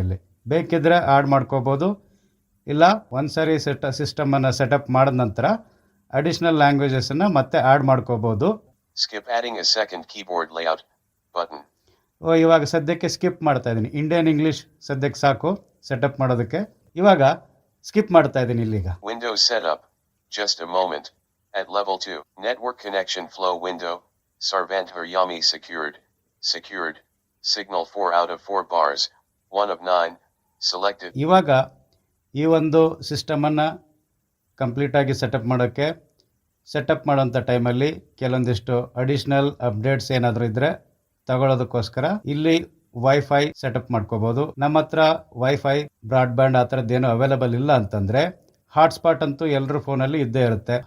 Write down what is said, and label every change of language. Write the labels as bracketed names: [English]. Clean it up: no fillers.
[Kannada] ಇಲ್ಲಿ ಬೇಕಿದ್ರೆ ಆಡ್ ಮಾಡ್ಕೋಬಹುದು, ಇಲ್ಲ ಒಂದ್ಸರಿ ಸಿಸ್ಟಮ್ ಅನ್ನ ಸೆಟಪ್ ಮಾಡಿದ ನಂತರ ಅಡಿಷನಲ್ ಲ್ಯಾಂಗ್ವೇಜಸ್ ಅನ್ನ ಮತ್ತೆ ಆಡ್ ಮಾಡ್ಕೋಬಹುದು. [English] Skip adding a second keyboard layout button. [Kannada] ಇವಾಗ ಸದ್ಯಕ್ಕೆ ಸ್ಕಿಪ್ ಮಾಡ್ತಾ ಇದ್ದೀನಿ. ಇಂಡಿಯನ್ ಇಂಗ್ಲಿಷ್ ಸದ್ಯಕ್ಕೆ ಸಾಕು ಸೆಟಪ್ ಮಾಡೋದಕ್ಕೆ. ಇವಾಗ ಸ್ಕಿಪ್ ಮಾಡ್ತಾ ಇದ್ದೀನಿ. ಇಲ್ಲಿಗ [English] Windows setup just a moment. at level 2 network connection flow window Sarvant Haryami secured signal 4 out of 4 bars 1 of 9 Selected. [Kannada] ಇವಾಗ ಈ ಒಂದು ಸಿಸ್ಟಮನ್ನು ಕಂಪ್ಲೀಟಾಗಿ ಸೆಟಪ್ ಮಾಡೋಕ್ಕೆ ಸೆಟಪ್ ಮಾಡೋಂಥ ಟೈಮಲ್ಲಿ ಕೆಲವೊಂದಿಷ್ಟು ಅಡಿಷ್ನಲ್ ಅಪ್ಡೇಟ್ಸ್ ಏನಾದರೂ ಇದ್ದರೆ ತಗೊಳ್ಳೋದಕ್ಕೋಸ್ಕರ ಇಲ್ಲಿ ವೈಫೈ ಸೆಟಪ್ ಮಾಡ್ಕೋಬೋದು. ನಮ್ಮ ಹತ್ರ ವೈಫೈ ಬ್ರಾಡ್ಬ್ಯಾಂಡ್ ಆ ಥರದ್ದೇನು ಅವೈಲೇಬಲ್ ಇಲ್ಲ ಅಂತಂದರೆ ಹಾಟ್ಸ್ಪಾಟ್ ಅಂತೂ ಎಲ್ಲರ ಫೋನಲ್ಲಿ ಇದ್ದೇ ಇರುತ್ತೆ.